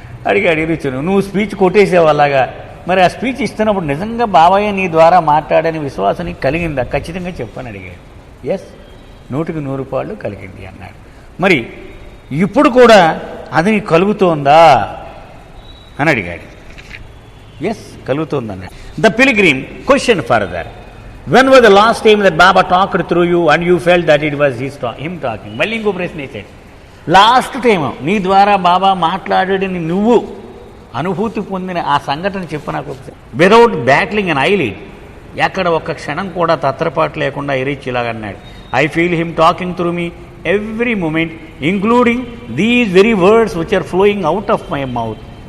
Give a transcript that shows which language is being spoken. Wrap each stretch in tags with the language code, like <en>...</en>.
<te>అడిగాడు ఈ రీచ్, నువ్వు స్పీచ్ కొట్టేసావు అలాగా, మరి ఆ స్పీచ్ ఇస్తున్నప్పుడు నిజంగా బాబాయ్ నీ ద్వారా మాట్లాడని విశ్వాసం నీకు కలిగిందా? ఖచ్చితంగా చెప్పని అడిగాడు. ఎస్, 100% కలిగింది అన్నాడు. మరి ఇప్పుడు కూడా అది నీకు కలుగుతోందా అని అడిగాడు. ఎస్, కలుగుతుంది అన్నాడు.</te> <en>The pilgrim question further, when was the last time that Baba talked through you and you felt that it was him talking?</en> <te>మళ్ళీ ఇంకో ప్రశ్న వేసాడు. లాస్ట్ టైం నీ ద్వారా బాబా మాట్లాడని నువ్వు అనుభూతి పొందిన ఆ సంఘటన చెప్పు నాకు.</te> <en>without batting an eyelid,</en> <te>ఎక్కడ ఒక్క క్షణం కూడా తత్రపాటు లేకుండా ఎరిచి ఇలాగన్నాడు.</te> <en>I feel him talking through me every moment, including these very words which are flowing out of my mouth.</en>